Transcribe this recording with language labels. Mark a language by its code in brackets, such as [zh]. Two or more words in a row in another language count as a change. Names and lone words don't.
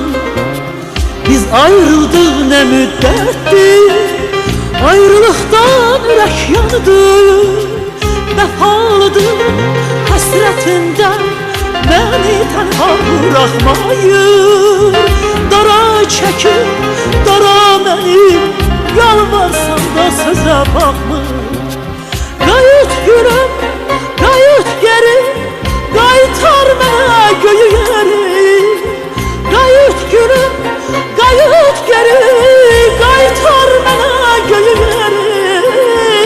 [tr] Biz ayrıldık ne müddettir, ayrılıktan yürek yandı. Vefalıdır hasretinden beni tenha bırakmayın. Dara çekip dara benim, yalvarsan da söze bakma. [az] Qayıt gülüm, qayıt geri, qaytar mənə göyü yeri. Qayıt gülüm, qayıt geri, qaytar mənə göyü yeri.